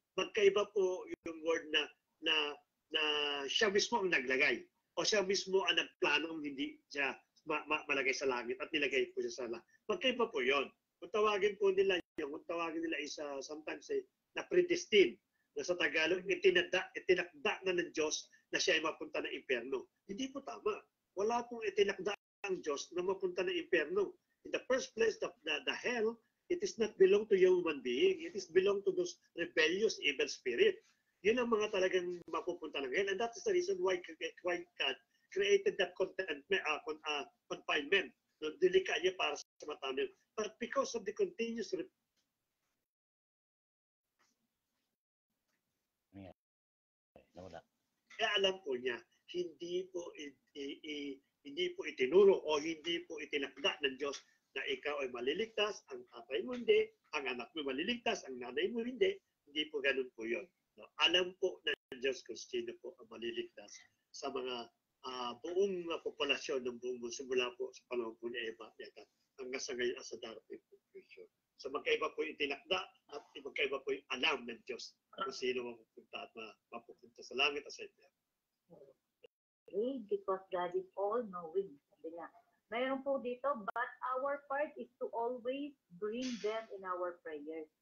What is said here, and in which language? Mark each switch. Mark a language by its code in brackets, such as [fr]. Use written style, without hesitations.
[tl] Magkaiba po yung word na siya mismo ang naglagay o siya mismo ang nagplanong hindi siya malagay sa langit at nilagay po siya sa langit. Magkaiba po yon. Kung tawagin po nila yung, kung tawagin nila isa sometimes na [en] predestined, [tl] na sa Tagalog, itinakda na ng Diyos na siya ay mapunta ng impyerno. Hindi po tama. Wala pong itinakda ang Diyos na mapunta ng impyerno. [en] In the first place, the hell, it is not belong to human being. It is belong to those rebellious evil spirit. [tl] Yun ang mga talagang mapupunta ng hell. [en] And that is the reason why God created that confinement. [tl] Dilika niya para sa matanda. [en] But because of the continuous [tl] nawala. kaya alam po niya, hindi po itinuro o hindi po itinakda ng Diyos na ikaw ay maliligtas, ang tatay mo hindi, ang anak mo maliligtas, ang nanay mo hindi. Hindi po ganun po yun. No? Alam po ng Diyos kung sino po ang maliligtas sa mga buong populasyon ng buong mundo simula po sa panahon po ni Eva hanggang sa ngayon sa darating po future. So magkaiba po yung tinakda at magkaiba po yung alam ng Diyos kung sino mapupunta at mapupunta sa langit at sa impyerno. [en] Okay, because God is all-knowing. [tl] Sabi nga. Mayroon po dito, [en] but our part is to always bring them in our prayers.